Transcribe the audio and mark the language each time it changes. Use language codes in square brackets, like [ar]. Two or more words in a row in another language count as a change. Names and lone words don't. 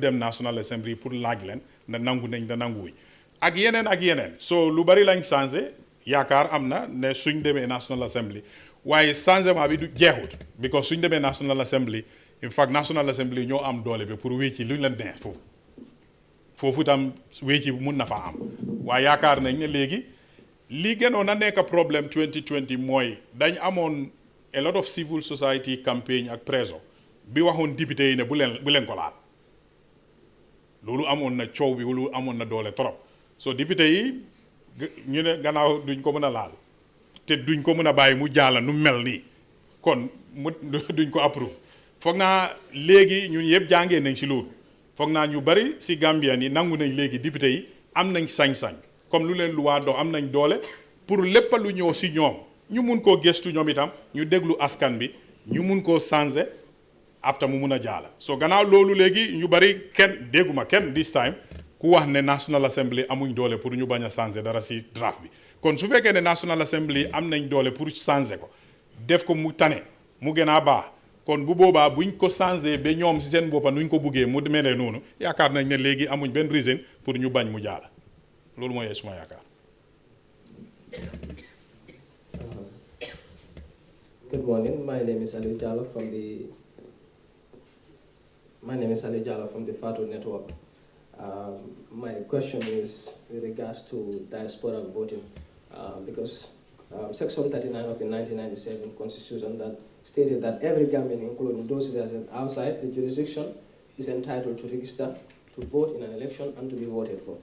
[wo] dem National Assembly pour laaj leen na nangu nañ da nanguwuñ ak yeneen so lu bari lañ changé yaakaar am na ne suñ demee National Assembly waaye changement bi du jeexut because suñ demee National Assembly [en] in fact [wo] National Assembly ñoo am doole bi pour wécci luñ leen neex foofu tam wécci mun na fa am waaye yaakaar nañ ne léegi li gënoon a nekk problème 2020 mooy dañ amoon [en] a lot of civil society campaign [wo] ak presso bi waxoon député yi ne bu leen ko laal loolu amoon na coow bi loolu amoon na doole trop so député yi ñu ne gannaaw duñ ko mën a laal te duñ ko mën a bàyyi mu jaala nu mel nii kon mu duñ ko approuve foog naa léegi ñun yëpp jàngee nañ si loolu foog naa ñu bari si Gambien yi nangu nañ léegi député yi am nañ sañ-sañ comme lu leen lu waa dox am nañ doole pour lépp lu ñëw si ñoom ñu mun koo gëstu ñoom itam ñu déglu askan bi ñu mun koo changer after mu mun a jaala so gannaaw loolu léegi ñu bari kenn dégguma kenn [en] this time [wo] ku wax ne National Assembly amuñ doole pour ñu bañ a changer dara si draft bi kon su fekkee ne National Assembly am nañ doole pour changer ko def ko mu tane mu gën a baax kon bu boobaa buñ ko changer ba ñoom si seen boppa nuñ ko buggee mu melee noonu yaakaar nañ ne léegi amuñ benn reason pour ñu bañ mu jaala loolu mooy suma yaakaar. [en] Good morning. My name is Ali Jallo from the Fatu Network. My question is with regards to diaspora voting, because Section 39 of the 1997 Constitution that stated that every Gambian, including those resident outside the jurisdiction, is entitled to register to vote in an election and to be voted for.